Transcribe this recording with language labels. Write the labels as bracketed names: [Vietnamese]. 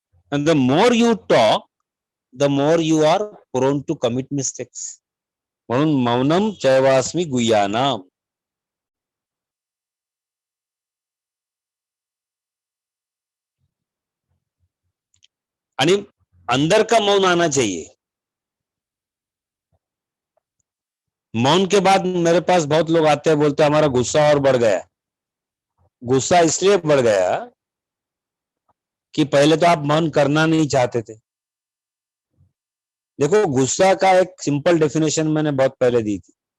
[English] And the more you talk, the more you are prone to commit mistakes. [Sanskrit] म्हणून मौनम चैवास्मि गुह्यानाम. [Hindi] आणि अंदर का मौन आना चाहिए. मौन के बाद मेरे पास बहुत लोग आते हैं, बोलते हैं हमारा गुस्सा और बढ़ गया. गुस्सा इसलिए बढ़ गया कि पहले तो आप मौन करना नहीं चाहते थे. देखो गुस्सा का एक सिंपल डेफिनेशन मैंने बहुत पहले दी थी.